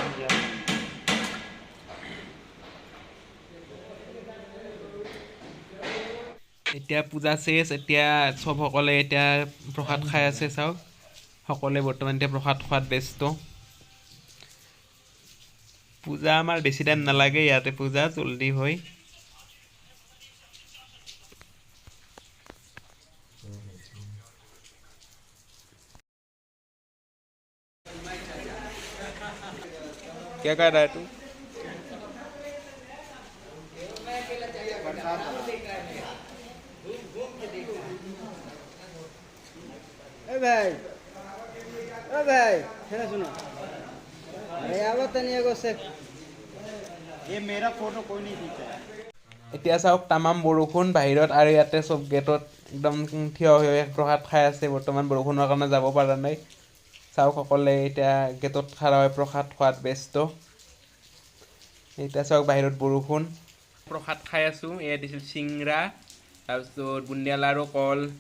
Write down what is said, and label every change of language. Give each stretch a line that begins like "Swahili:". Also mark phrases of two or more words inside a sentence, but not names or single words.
Assamese: এতিয়া পূজা শেষ। এতিয়া সকলে এতিয়া প্ৰসাদ খাই আছে। চাওক সকলোৱে বৰ্তমান এতিয়া প্ৰসাদ খোৱাত ব্যস্ত। পূজা আমাৰ বেছি টাইম নালাগে, ইয়াতে পূজা জলদি হয়।
Hindi: क्या कर रहा है तू? भाई सुनो, अरे आवत नहीं एगो से ये मेरा फोटो कोई नहीं खींचा।
Assamese: এতিয়া চাওক তামাম বৰষুণ বাহিৰত আৰু ইয়াতে চব গেটত একদম থিয় হৈ প্ৰসাদ খাই আছে বৰ্তমান বৰষুণৰ কাৰণে যাব পৰা নাই চাওক সকলে এতিয়া গেটত খাৰা হৈ প্ৰসাদ খোৱাত ব্যস্ত এতিয়া চাওক বাহিৰত বৰষুণ প্ৰসাদ খাই আছো এয়া দিছিল চিংৰা তাৰপিছত বুন্দিয়া লাৰু কল